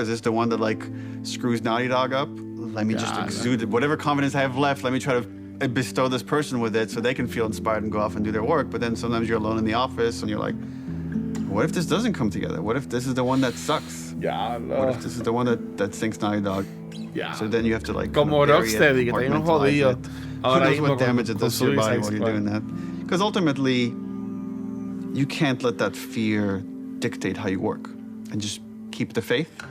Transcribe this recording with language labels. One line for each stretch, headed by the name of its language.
English: Is this the one that like screws Naughty Dog up? Let me just exude it. Whatever confidence I have left, let me try to bestow this person with it so they can feel inspired and go off and do their work. But then sometimes you're alone in the office and you're like, what if this doesn't come together? What if this is the one that sucks? What if this is the one that sinks Naughty Dog? So then you have to like
Spanish: como Rocksteady, que está bien jodido.
English: Who knows what damage it does to your body while you're doing that? Because ultimately, you can't let that fear dictate how you work, and just keep the faith.